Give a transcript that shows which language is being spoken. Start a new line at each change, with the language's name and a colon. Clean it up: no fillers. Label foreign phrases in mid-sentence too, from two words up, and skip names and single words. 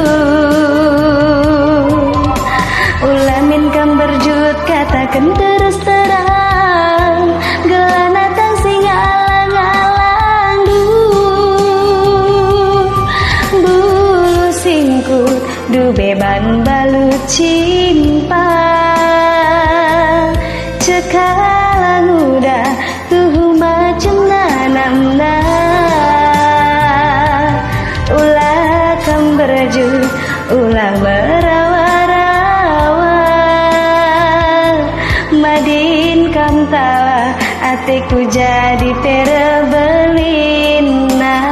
Batak Karo: Ulamin kam berjut
Indonesian: katakan terus terang,
Batak Karo: gela natang singalang-alang du. Bulu singkut du beban balut cimpang, cekalang udah tuh macam nanamna. Ulah kam berjut ulah merawa-rawa, madin kam tawa atiku jadi pereh belina.